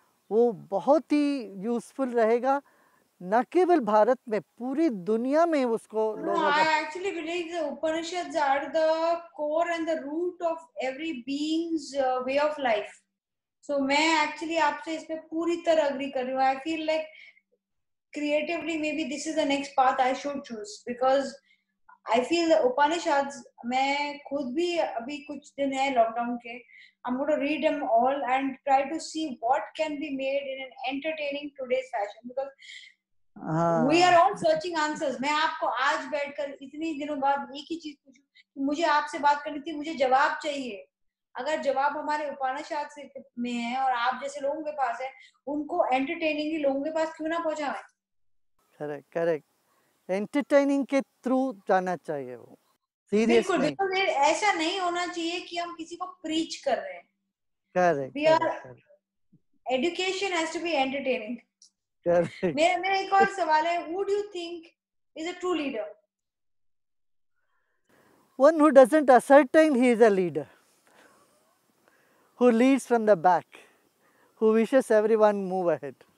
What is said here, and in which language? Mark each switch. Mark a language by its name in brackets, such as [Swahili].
[Hindi] वो बहुत ही यूजफुल रहेगा, न केवल भारत में, पूरी दुनिया में उसको लोगों [English] I [Hindi] को। [English] actually believe the Upanishads are the core and the root of every being's way of life. [Hindi] So मैं actually आपसे इस पे पूरी तरह agree कर रही हूँ। [English] I feel like creatively maybe this is the next path I should choose, because I feel the Upanishads, [Hindi] मैं खुद भी अभी कुछ दिन है लॉकडाउन के, [English] I'm going to read them all and try to see what can be made in an entertaining today's fashion, because we are all searching answers. [Hindi] मैं आपको आज बैठकर इतनी दिनों बाद एक ही चीज पूछूं कि मुझे आपसे बात करनी थी, मुझे जवाब चाहिए। अगर जवाब हमारे उपनिषद से में है और आप जैसे लोगों के पास है, उनको एंटरटेनिंगली लोगों के पास क्यों ना पहुंचाएं? करेक्ट, एंटरटेनिंग के थ्रू जाना चाहिए वो। सीरियस बिल्कुल नहीं. बिल्कुल, ऐसा नहीं होना चाहिए कि हम किसी को प्रीच कर रहे हैं. [English] Correct, We are correct, education has to be entertaining. correct. [Hindi] मेरा एक और सवाल है, [English] who do you think is a true leader? One who doesn't ascertain he is a leader, who leads from the back, who wishes everyone move ahead.